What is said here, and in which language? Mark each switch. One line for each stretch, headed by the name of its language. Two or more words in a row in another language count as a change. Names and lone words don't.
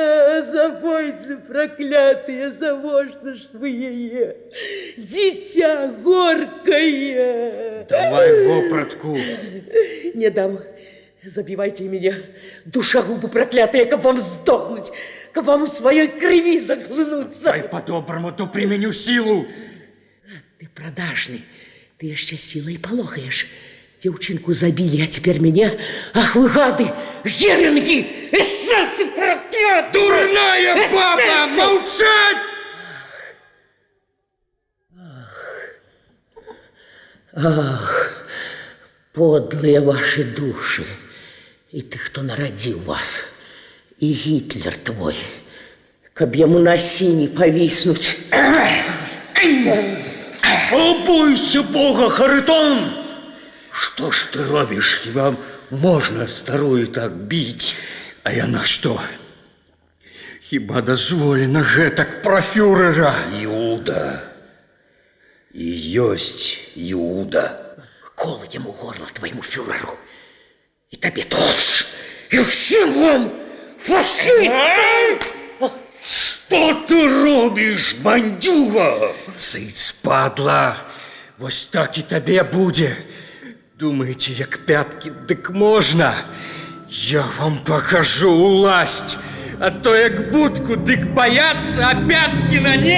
Belarusian: Забойцы праклятыя, завошта ж вы яе? Дзіця горкае! Давай вопратку. Не дам. Забівайце мяне, душагубы праклятыя, каб вам здохнуць, каб вам у сваёй крыві заглынуцца.
Russian: Дай по-добраму, то применю силу.
Belarusian: Ты продажны, ты яшчэ сілай палохаеш. Дзяўчынку забілі, а цяпер мяне. Ах вы гады, герынгі, эсэсы праклятыя!
Russian: Дурная баба, молчать! Ах, подлые ваши души. И ты, кто народил вас, и Гитлер твой, каб ему на сине повиснуть. Побойся Бога, Харитон! Что ж ты робишь? Хіба можно старую так бить?
Belarusian: А яна што? Хіба дазволена гэтак пра фюрера?
Russian: Иуда. И есть Иуда. Кол ему горло твоему фюреру. И тебе тоже. И всем вам, фашисты! Что ты робишь, бандюга?
Belarusian: Цыц, падла! Вось так і табе будзе. Думаеце, як пяткі, дык можна?
Russian: Я вам покажу уласть.
Belarusian: А то як будку, дык бояться, а пятки на не.